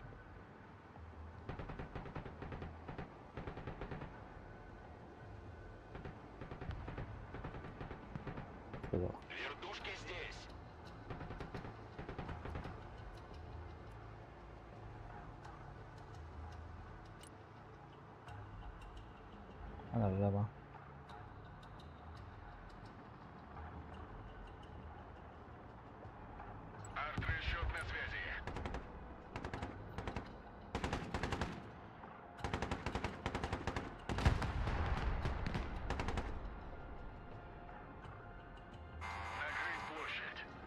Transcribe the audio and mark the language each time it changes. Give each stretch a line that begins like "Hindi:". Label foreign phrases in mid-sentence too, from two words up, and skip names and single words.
Spanish: Pero...
Russian: Вертушки здесь.
Spanish: A la verdad va.
Russian: Артрасчет на связи. Накрыть площадь.